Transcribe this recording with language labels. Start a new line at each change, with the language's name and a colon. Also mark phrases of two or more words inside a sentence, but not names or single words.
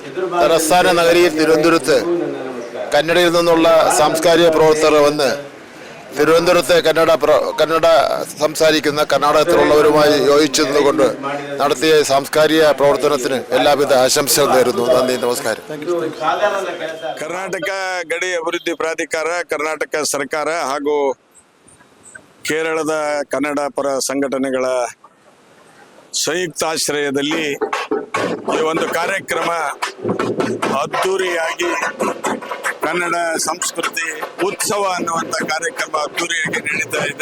Malayalam: തലസ്ഥാന നഗരിയിൽ തിരുവനന്തപുരത്ത് കന്നഡയിൽ നിന്നുള്ള സാംസ്കാരിക പ്രവർത്തകർ വന്ന് തിരുവനന്തപുരത്തെ കന്നഡ സംസാരിക്കുന്ന കർണാടകത്തിലുള്ളവരുമായി യോജിച്ചു നിന്നുകൊണ്ട് നടത്തിയ സാംസ്കാരിക പ്രവർത്തനത്തിന് എല്ലാവിധ ആശംസകൾ നേരുന്നു. നന്ദി, നമസ്കാരം.
Kannada: ಕರ್ನಾಟಕ ಗಡಿ ಅಭಿವೃದ್ಧಿ ಪ್ರಾಧಿಕಾರ, ಕರ್ನಾಟಕ ಸರ್ಕಾರ ಹಾಗೂ ಕೇರಳದ ಕನ್ನಡ ಪರ ಸಂಘಟನೆಗಳ ಸಂಯುಕ್ತಾಶ್ರಯದಲ್ಲಿ ಈ ಒಂದು ಕಾರ್ಯಕ್ರಮ ಅದ್ದೂರಿಯಾಗಿ ಕನ್ನಡ ಸಂಸ್ಕೃತಿ ಉತ್ಸವ ಅನ್ನುವಂಥ ಕಾರ್ಯಕ್ರಮ ಅದ್ದೂರಿಯಾಗಿ ನಡೀತಾ ಇದೆ.